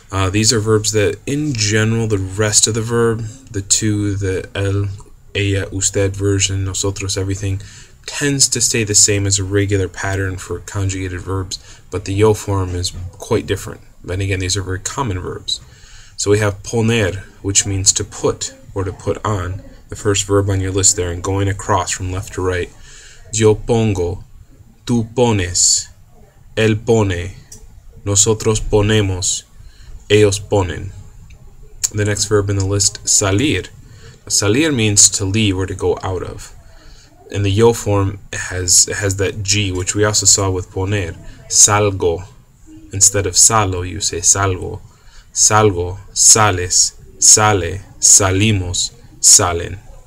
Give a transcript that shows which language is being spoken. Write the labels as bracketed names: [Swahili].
[English] These are verbs that, in general, the rest of the verb, the to, the el, ella, usted version, nosotros, everything, tends to stay the same as a regular pattern for conjugated verbs, but the yo form is quite different. And again, these are very common verbs. So we have poner, which means to put or to put on, the first verb on your list there, and going across from left to right. [Spanish] Yo pongo, tú pones, él pone, nosotros ponemos, ellos ponen. [English] The next verb in the list, salir. Salir means to leave or to go out of. And the yo form has that G, which we also saw with poner. Salgo. Instead of salo, you say salgo. [Spanish] Salgo, sales, sale, salimos, salen.